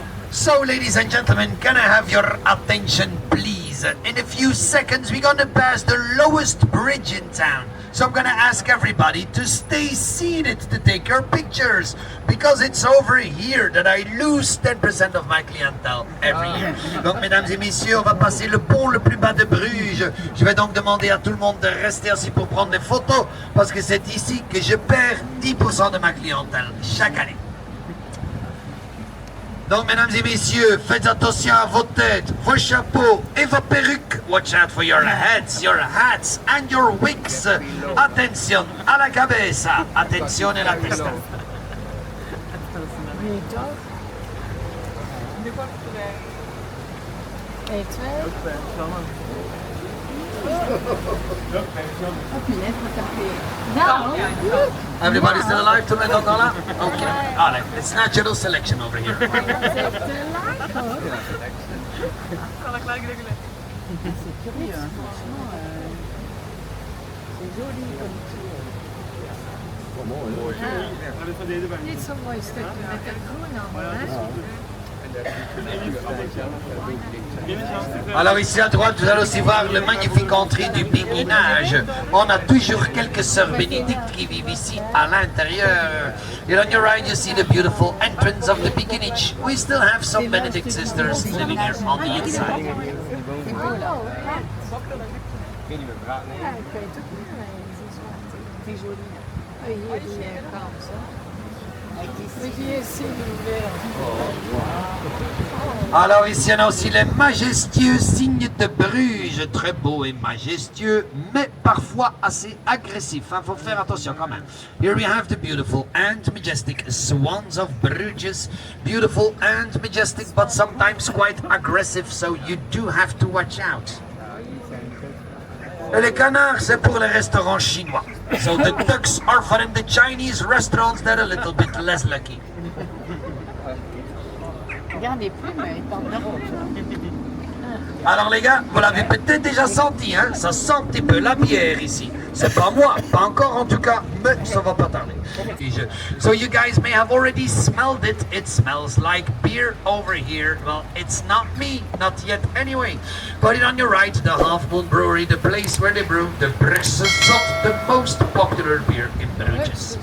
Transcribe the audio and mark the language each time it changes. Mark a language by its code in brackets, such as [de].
[en] So, ladies and gentlemen, can I have your attention, please? In a few seconds, we're going to pass the lowest bridge in town. So I'm going to ask everybody to stay seated to take your pictures, because it's over here that I lose 10% of my clientele every year. [fr] Donc, mesdames et messieurs, on va passer le pont le plus bas de Bruges. Je vais donc demander à tout le monde de rester assis pour prendre des photos, parce que c'est ici que je perds 10% de ma clientèle chaque année. Donc, mesdames et messieurs, faites attention à vos têtes, vos chapeaux et vos perruques. [en] Watch out for your heads, your hats and your wigs. [fr] Attention à la [es] cabeza. [fr] Attention à la [it] testa. [nl] Et twee. [fr] Oh, punaise, moi, ça me fait... [nl] Nou, [en] Everybody still alive? [fr] Tout le monde encore là? [en] Okay. All right. It's natural selection over here. [nl] c'est te laag, hoor. [fr] C'est curieux, hein. Franchement, c'est joli comme tour. [nl] Niet zo'n mooi stukje met dat groen allemaal, hè? [fr] Alors ici à droite, vous allez aussi voir le magnifique entrée du béguinage. On a toujours quelques sœurs bénédictes qui vivent ici à l'intérieur. [en] And on your right, you see the beautiful entrance of the beguinage. We still have some Benedict sisters living here on the inside. [fr] C'est beau, là. [nl] Ik weet niet meer praten. Ja, ik weet het ook niet, maar het is zwart. [fr] C'est joli. Oui, [nl] hier doe je [fr] comme ça. Oui, ici, l'ouvert. Alors ici on a aussi les majestueux signes de Bruges, très beaux et majestueux, mais parfois assez agressifs. Il faut faire attention quand même. [en] Here we have the beautiful and majestic swans of Bruges. Beautiful and majestic, but sometimes quite aggressive, so you do have to watch out. [fr] Et les canards, c'est pour les restaurants chinois. [en] So the ducks are for in the Chinese restaurants that are a little bit less lucky. [fr] Regarde les plumes, elles partent d'Europe. Alors les gars, vous l'avez peut-être déjà senti, hein, ça sent un petit peu la bière ici. C'est pas moi, pas encore en tout cas, mais ça va pas tarder. [en] So you guys may have already smelled it. It smells like beer over here. Well, it's not me, not yet anyway. But on your right, the Half Moon Brewery, the place where they brew the Bruxelles Zot, the most popular beer in Bruges.